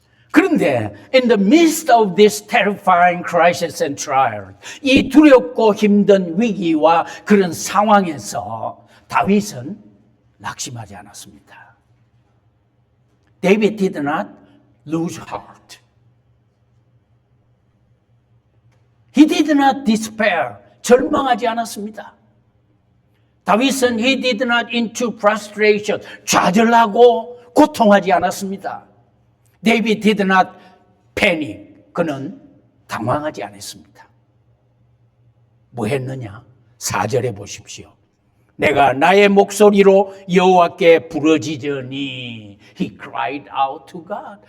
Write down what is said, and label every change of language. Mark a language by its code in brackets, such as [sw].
[ko] 그런데 [en] in the midst of this terrifying crisis and trial, [ko] 이 두렵고 힘든 위기와 그런 상황에서 다윗은 낙심하지 않았습니다. [en] David did not lose heart. He did not despair. [ko] 절망하지 않았습니다. 다윗은 [en] he did not into frustration. [ko] 좌절하고 고통하지 않았습니다. [en] David did not panic. [ko] 그는 당황하지 않았습니다. 뭐 했느냐? 4절에 보십시오. 내가 나의 목소리로 여호와께 부르짖으니 [en] he cried out to God.